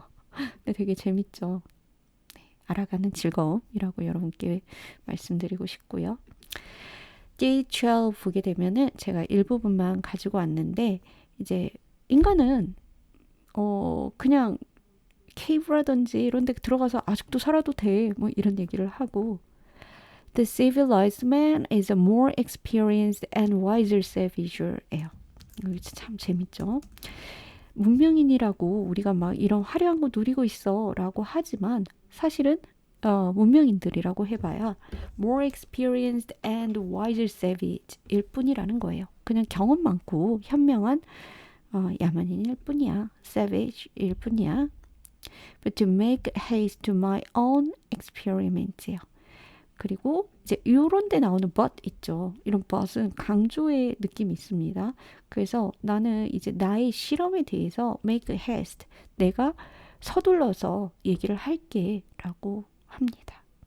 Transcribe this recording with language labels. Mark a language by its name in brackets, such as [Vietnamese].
[Korean] 근데 되게 재밌죠. 네, 알아가는 즐거움이라고 여러분께 말씀드리고 싶고요. J12 보게 되면은 제가 일부분만 가지고 왔는데 이제 인간은 그냥 케이브라든지 이런 데 들어가서 아직도 살아도 돼. 뭐 이런 얘기를 하고 [English] The civilized man is a more experienced and wiser savage예요. [Korean] 이거 참 재밌죠. 문명인이라고 우리가 막 이런 화려한 거 누리고 있어 라고 하지만 사실은 문명인들이라고 해봐야 [English] more experienced and wiser savage [Korean] 일 뿐이라는 거예요. 그냥 경험 많고 현명한 야만인일 뿐이야. savage 일 뿐이야. [English] But to make haste to my own experiments요. [Korean] 그리고 이제 요런 데 나오는 but 있죠. 이런 but은 강조의 느낌이 있습니다. 그래서 나는 이제 나의 실험에 대해서 [English] make haste. [Korean] 내가 서둘러서 얘기를 할게 라고 합니다.